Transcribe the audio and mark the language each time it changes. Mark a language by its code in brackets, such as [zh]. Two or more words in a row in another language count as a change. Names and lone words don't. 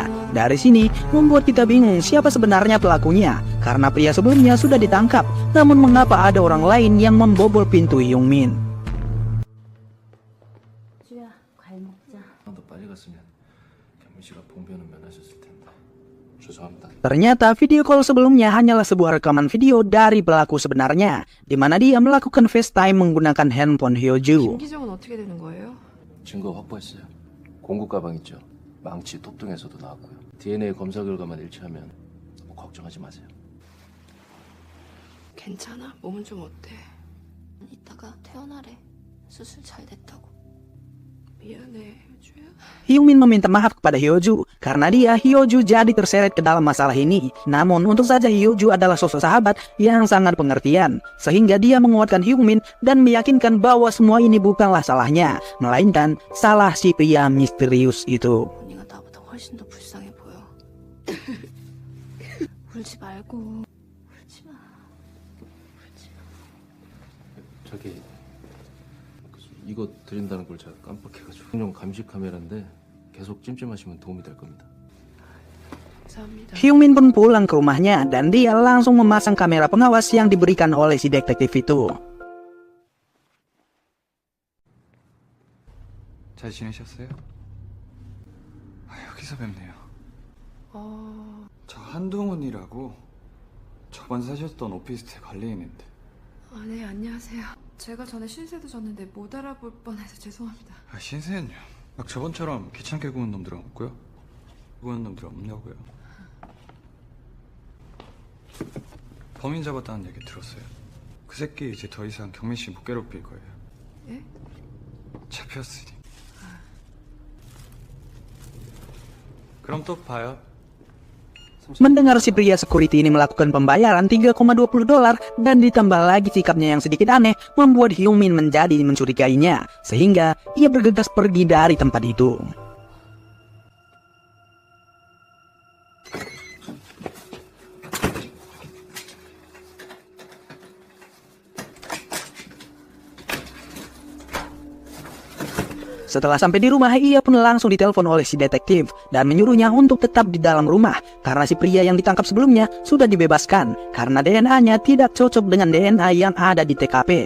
[id] Dari sini, membuat kita bingung siapa sebenarnya pelakunya, karena pria sebelumnya sudah ditangkap. Namun mengapa ada orang lain yang membobol pintu Hyungmin? [ko] 더 빨리 갔으면 경민 씨가 봉변은 면하셨을 텐데. 죄송합니다. [id] Ternyata [en] video call [id] sebelumnya hanyalah sebuah rekaman video dari pelaku sebenarnya, di mana dia melakukan FaceTime menggunakan handphone Hyoju. [ko] 김기정은 어떻게 되는 거예요? 증거 확보했어요. 공구 가방 있죠? 망치 톱등에서도 나왔고요. DNA 검사 결과만 일치하면 걱정하지 마세요. 괜찮아? 몸은 좀 어때? 이따가 퇴원하래. 수술 잘 됐다고. 미안해, 효주야. [id] Hyungmin meminta maaf kepada Hyoju karena Hyoju jadi terseret ke dalam masalah ini. Namun untuk saja Hyoju adalah sosok sahabat yang sangat pengertian, sehingga dia menguatkan Hyungmin dan meyakinkan bahwa semua ini bukanlah salahnya, melainkan salah si pria misterius itu. [ko] 언니가 나보다 훨씬 더 불쌍해 보여. 울지 말고. 울지 마. 울지 마. 저기 이거 드린다는 걸 제가 깜빡해가지고. 형 감시 카메라인데 계속 찜찜하시면 도움이 될 겁니다. 감사합니다. Hyungmin pun pulang ke rumahnya dan dia langsung memasang kamera pengawas yang diberikan oleh si detektif itu. 잘 지내셨어요? 여기서 뵙네요. 저 한동훈이라고 저번 사셨던 오피스텔 관리인인데. 아, 네, 안녕하세요. 제가 전에 신세도 졌는데 못 알아볼 뻔해서 죄송합니다. 신세는요? 막 저번처럼 귀찮게 구는 놈들은 없고요. 구는 놈들 없냐고요. 범인 잡았다는 얘기 들었어요. 그 새끼 이제 더 이상 경민 씨 못 괴롭힐 거예요. 예? 잡혔으니. 그럼 또 봐요. [id] Mendengar si pria security ini melakukan pembayaran $3,20 dan ditambah lagi sikapnya yang sedikit aneh, membuat Hyungmin menjadi mencurigainya, sehingga ia bergegas pergi dari tempat itu. Setelah sampai di rumah, ia pun langsung ditelepon oleh si detektif dan menyuruhnya untuk tetap di dalam rumah karena si pria yang ditangkap sebelumnya sudah dibebaskan karena DNA-nya tidak cocok dengan DNA yang ada di TKP.